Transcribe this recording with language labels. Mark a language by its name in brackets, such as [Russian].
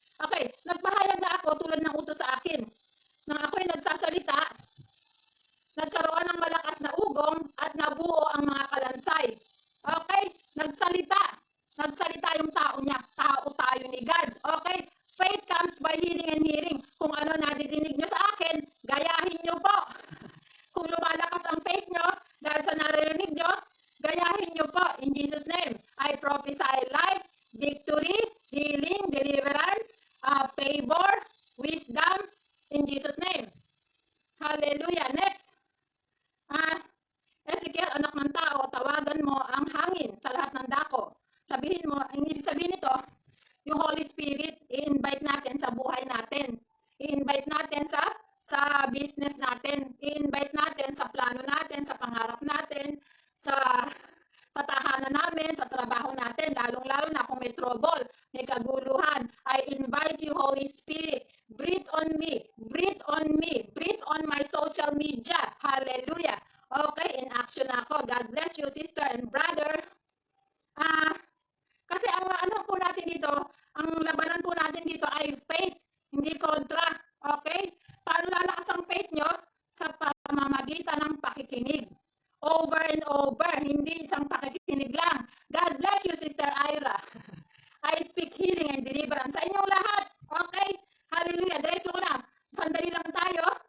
[Filipino] Okay, nagpahayag na ako tulad ng utos sa akin. Nang ako'y nagsasalita, nagkaroon ng malakas na ugong at nabuo ang mga kalansay. Okay, nagsalita yung tao niya. Tao tayo ni God. [English] Okay, faith comes by hearing and hearing. [Filipino] Kung ano nadidinig nyo sa akin, gayahin nyo po. Kung lumalakas ang faith nyo dahil sa naririnig nyo, gayahin nyo po [English] in Jesus' name. I prophesy life, victory, healing, deliverance, favor, wisdom, in Jesus' name. Hallelujah. Next. [Filipino] Ezekiel, anak ng tao, tawagan mo ang hangin sa lahat ng dako. Sabihin mo, ang ibig sabihin nito, yung Holy Spirit, i-invite natin sa buhay natin. I-invite natin sa business natin. I-invite natin sa plano natin, sa pangarap natin, sa tahanan namin, sa trabaho natin, lalong-lalo na kung may trouble, may kaguluhan. [English] I invite you, Holy Spirit, breathe on me, breathe on me, breathe on my social media. Hallelujah. Okay, in action ako. God bless you, sister and brother. [Filipino] Kasi ang ano po natin dito, ang labanan po natin dito ay faith, hindi kontra. Okay? Paano lalakas ang faith nyo? Sa pamamagitan ng pakikinig. Over and over, hindi isang pakikinig lang. [English] God bless you, Sister Ira. I speak healing and deliverance [Filipino] sa inyong lahat. [English] Okay? Hallelujah. [Filipino] Diretso ko na. Sandali lang tayo.